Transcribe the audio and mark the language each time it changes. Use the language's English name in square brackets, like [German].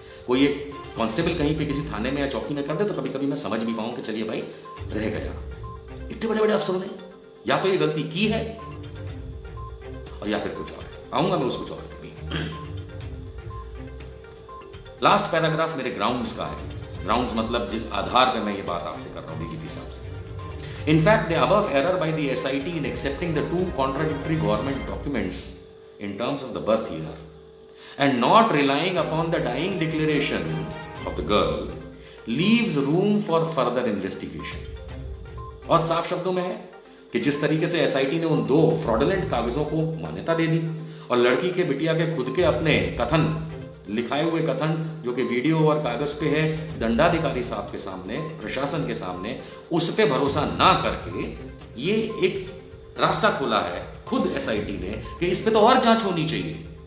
[Hindi] कोई एक कांस्टेबल कहीं पे किसी थाने में या चौकी में कर दे तो कभी कभी मैं समझ भी पाऊं कि चलिए भाई रह गया। इतने बड़े बड़े अफसरों ने या तो ये गलती की है और या फिर कुछ और है। आऊंगा मैं उस कुछ और भी। लास्ट पैराग्राफ मेरे ग्राउंड्स का है। ग्राउंड्स मतलब जिस आधार पर मैं ये बात आपसे कर रहा हूं डीजीपी साहब से। [English] In fact, the above error by the SIT in accepting the 2 contradictory government documents in terms of the birth year and not relying upon the dying declaration of the girl leaves room for further investigation. [Hindi] और साफ शब्दों में है कि जिस तरीके से SIT ने उन 2 फ्रॉडुलेंट कागजों को मान्यता दे दी और लड़की के बिटिया के खुद के अपने कथन, लिखाए हुए कथन जो कि वीडियो और कागज पे है, दंडाधिकारी साहब के सामने, प्रशासन के सामने, उस पे भरोसा ना करके ये एक रास्ता खोला है खुद एसआईटी ने कि इस पे तो और जांच होनी चाहिए।